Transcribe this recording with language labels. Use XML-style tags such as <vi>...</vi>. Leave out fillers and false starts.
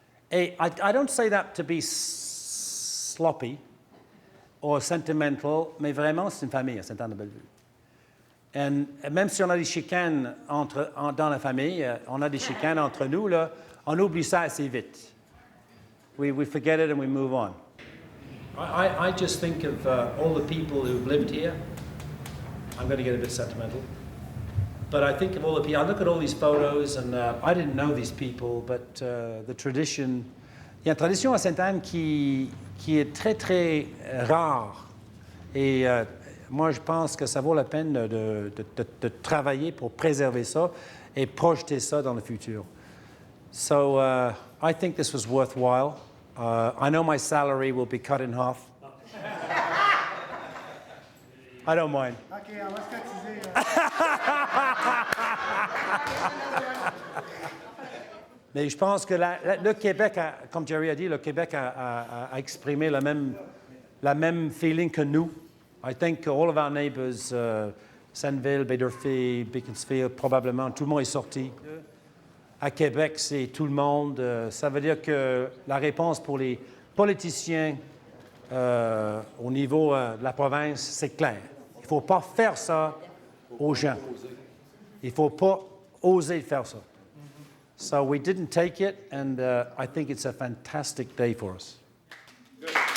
<en>Et I don't say that to be sloppy or sentimental,</en> <fr>mais vraiment, c'est une famille à Sainte-Anne-de-Bellevue. Et même si on a des chicanes dans la famille, on a des chicanes entre nous, là, on oublie ça assez vite.</fr> <en>We forget it and we move on. I just think of all the people who've lived here. I'm going to get a bit sentimental. But I think of all the people. I look at all these photos and I didn't know these people, but the tradition.</en> <fr>Il y a une tradition à Sainte-Anne qui est très, très rare. Et moi, je pense que ça vaut la peine de travailler pour préserver ça et projeter ça dans le futur.</fr> <en>So I think this was worthwhile. I know my salary will be cut in half. I don't mind.</en> <fr>OK, on va se cotiser. Mais je pense que le Québec, comme Jerry a dit, le Québec a exprimé la même feeling que nous.</fr> <en>I think all of our neighbors, Senneville, Baie-d'Urfé, Beaconsfield,</en> <fr>probablement, tout le monde est sorti. À Québec, c'est tout le monde. Ça veut dire que la réponse pour les politiciens au niveau de la province, c'est clair. Il ne faut pas faire ça aux gens. Il ne faut pas oser faire ça.</fr> <en>So we didn't take it, and I think it's a fantastic day for us. Good.</en>